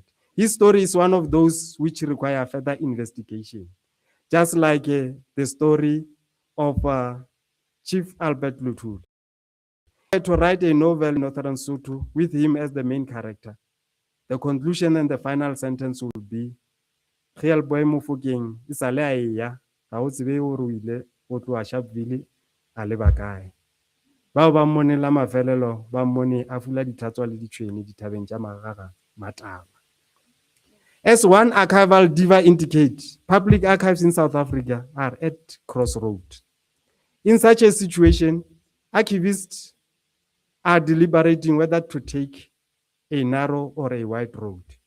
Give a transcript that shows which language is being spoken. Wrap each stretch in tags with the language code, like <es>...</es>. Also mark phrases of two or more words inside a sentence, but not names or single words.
<en>His story is one of those which require further investigation, just like the story of Chief Albert Luthuli. To write a novel in Northern Sotho with him as the main character. The conclusion and the final sentence will be,</en> <nso>Geelboy Mofokeng, isale a eya, ga o tsebe o re ile go tloa Sharpeville a leba kae. Bao ba mmonela mafelelo ba mmone a fula dithatswa le ditšhwene dithabeng tša magaga mataba.</nso> <en>As one archival diva indicates, public archives in South Africa are at crossroads. In such a situation, archivists are deliberating whether to take a narrow or a wide road.</en>